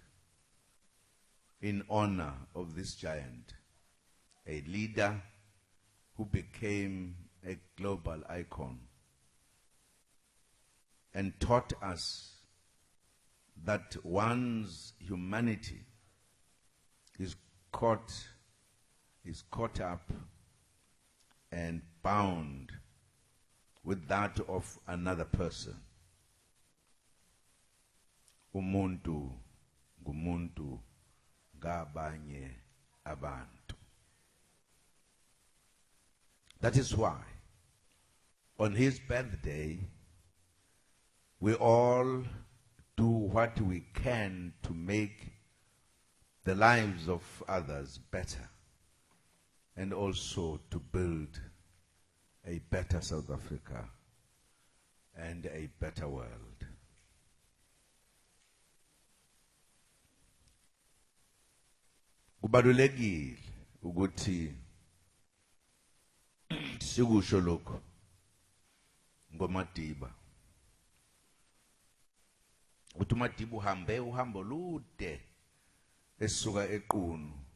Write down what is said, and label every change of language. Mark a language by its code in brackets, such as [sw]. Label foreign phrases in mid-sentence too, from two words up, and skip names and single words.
[en] in honor of this giant, a leader who became a global icon and taught us that one's humanity is caught up and bound with that of another person. [zu] Umuntu ngumuntu ngabanye abantu. [en] That is why on his birthday we all do what we can to make the lives of others better, and also to build a better South Africa and a better world. [zu] Kubalulekile ukuthi sikusho lokho ngoMadiba. Uthi uMadiba uhambe uhambo olude esuka eQunu.